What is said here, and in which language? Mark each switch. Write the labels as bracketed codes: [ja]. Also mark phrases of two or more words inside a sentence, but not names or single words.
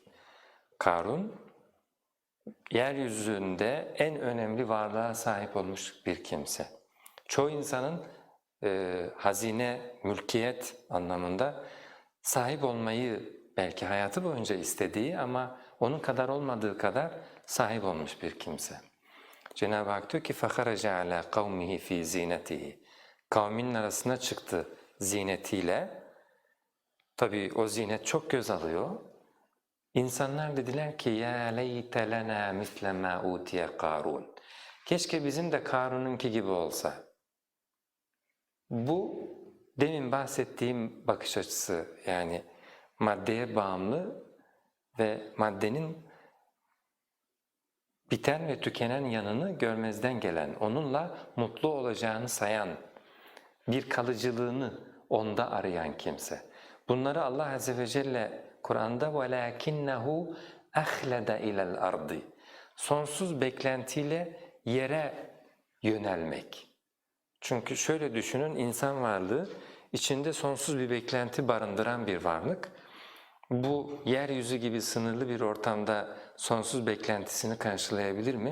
[tr] Karun, yeryüzünde en önemli varlığa sahip olmuş bir kimse. Çoğu insanın hazine, mülkiyet anlamında sahip olmayı belki hayatı boyunca istediği ama onun kadar olmadığı kadar sahip olmuş bir kimse. Cenab-ı Hak diyor ki [ar] فَخَرَجَ عَلَى قَوْمِهِ ف۪ي زِينَتِهِ [tr] Kavminin arasına çıktı zinetiyle. Tabii o zinet çok göz alıyor. İnsanlar dediler ki [ar] يَا لَيْتَ لَنَا مِثْلَ مَا اُوْتِيَ قَارُونَ [tr] Keşke bizim de Karun'unki gibi olsa. Bu demin bahsettiğim bakış açısı, yani maddeye bağımlı ve maddenin biten ve tükenen yanını görmezden gelen, onunla mutlu olacağını sayan, bir kalıcılığını onda arayan kimse. Bunları Allah [ar] عز وجل [tr] Kur'an'da [ar] وَلَاكِنَّهُ أَخْلَدَ اِلَى الْأَرْضِ [tr] Sonsuz beklentiyle yere yönelmek. Çünkü şöyle düşünün, insan varlığı içinde sonsuz bir beklenti barındıran bir varlık. Bu yeryüzü gibi sınırlı bir ortamda sonsuz beklentisini karşılayabilir mi?